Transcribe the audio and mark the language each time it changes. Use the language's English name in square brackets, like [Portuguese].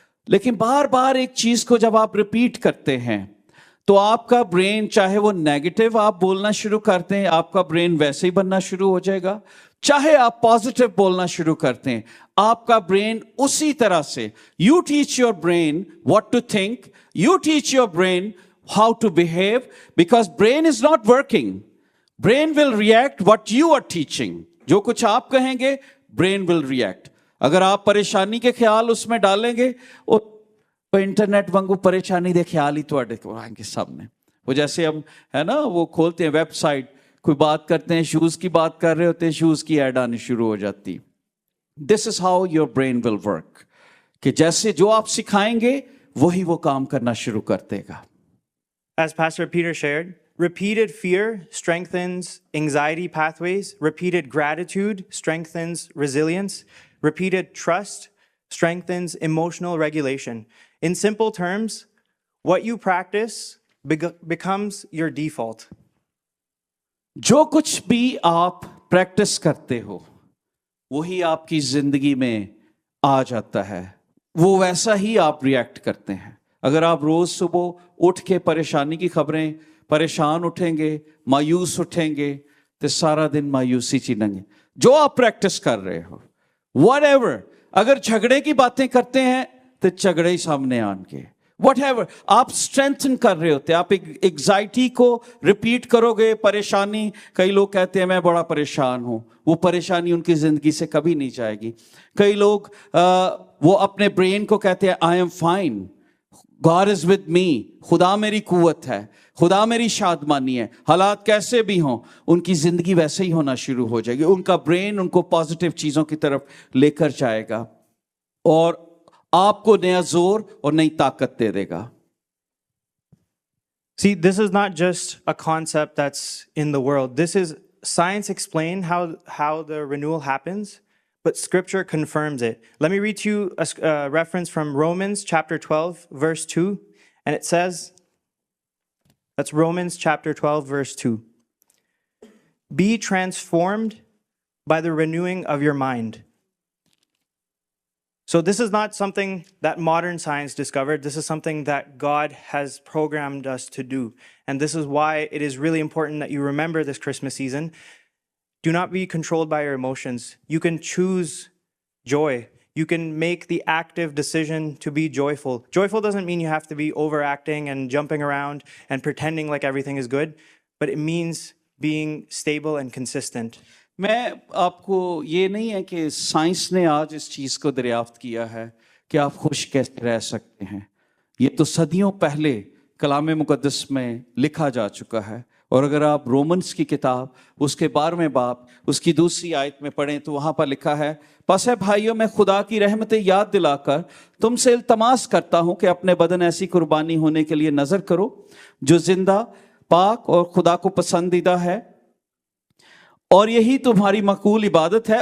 [Hindi] लेकिन बार बार एक चीज को जब आप रिपीट करते हैं तो आपका ब्रेन, चाहे वो नेगेटिव आप बोलना शुरू करते हैं, आपका ब्रेन वैसे ही बनना शुरू हो जाएगा, चाहे आप पॉजिटिव बोलना शुरू करते हैं, आपका ब्रेन उसी तरह से, [English] you teach your brain [Hindi] what to think, you teach your brain [English] how to behave, because brain is not working. Brain will react what you are teaching. [Hindi] जो कुछ आप कहेंगे, [English] brain will react. [Hindi] अगर आप परेशानी के ख्याल उसमें डालेंगे, वो इंटरनेट वांगू परेशानी दे ख्याल ही [Punjabi] ਤੁਹਾਡੇ ਕੋਲ [Hindi] आएंगे सामने. वो जैसे हम है ना, वो खोलते हैं वेबसाइट, कोई बात करते हैं, शूज की बात कर रहे होते हैं, शूज की ऐड आनी शुरू हो जाती. [English] this is how your brain will work, [Hindi] कि जैसे जो आप सिखाएंगे वही वो काम करना शुरू कर देगा. [English] As Pastor Peter shared, repeated fear strengthens anxiety pathways, repeated gratitude strengthens resilience, repeated trust strengthens emotional regulation. In simple terms, what you practice becomes your default. [Hindi] जो कुछ भी आप प्रैक्टिस करते हो वही आपकी जिंदगी में आ जाता है, वो वैसा ही आप रिएक्ट करते हैं. अगर आप रोज सुबह उठ के परेशानी की खबरें, परेशान उठेंगे, मायूस उठेंगे, तो सारा दिन मायूसी चिनेंगे. जो आप प्रैक्टिस कर रहे हो, व्हाटएवर, अगर झगड़े की बातें करते हैं तो झगड़े ही सामने आएंगे. व्हाटएवर आप स्ट्रेंथन कर रहे होते, आप एग्जाइटी को रिपीट करोगे, परेशानी, कई लोग कहते हैं मैं बड़ा परेशान हूं, वो परेशानी उनकी जिंदगी से कभी नहीं जाएगी. कई लोग वो अपने ब्रेन को कहते हैं [English] I am fine, God is with me, [Hindi] खुदा मेरी कुवत है, खुदा मेरी शादमानी है, हालात कैसे भी हों उनकी जिंदगी वैसे ही होना शुरू हो जाएगी. उनका ब्रेन उनको पॉजिटिव चीजों की तरफ लेकर जाएगा और आपको नया जोर और नई ताकत दे देगा. [English] See, this is not just a concept that's in the world. This is science explain how the renewal happens, but scripture confirms it. Let me read to you a reference from Romans chapter 12, verse 2. And it says, that's Romans chapter 12, verse 2. Be transformed by the renewing of your mind. So this is not something that modern science discovered. This is something that God has programmed us to do. And this is why it is really important that you remember this Christmas season. Do not be controlled by your emotions. You can choose joy. You can make the active decision to be joyful. Joyful doesn't mean you have to be overacting and jumping around and pretending like everything is good, but it means being stable and consistent. [Hindi] मैं आपको ये नहीं है कि science ने आज इस चीज को दरियाफ्त किया है कि आप खुश कैसे रह सकते हैं. ये तो सदियों पहले कलाम मुकद्दस में लिखा जा चुका है. और अगर आप रोमन्स की किताब उसके 12वें बाब उसकी दूसरी आयत में पढ़ें तो वहां पर लिखा है, बस है भाइयों मैं खुदा की रहमतें याद दिलाकर तुमसे इल्तमास करता हूं कि अपने बदन ऐसी कुर्बानी होने के लिए नजर करो जो जिंदा, पाक और खुदा को पसंदीदा है, और यही तुम्हारी मकबूल इबादत है.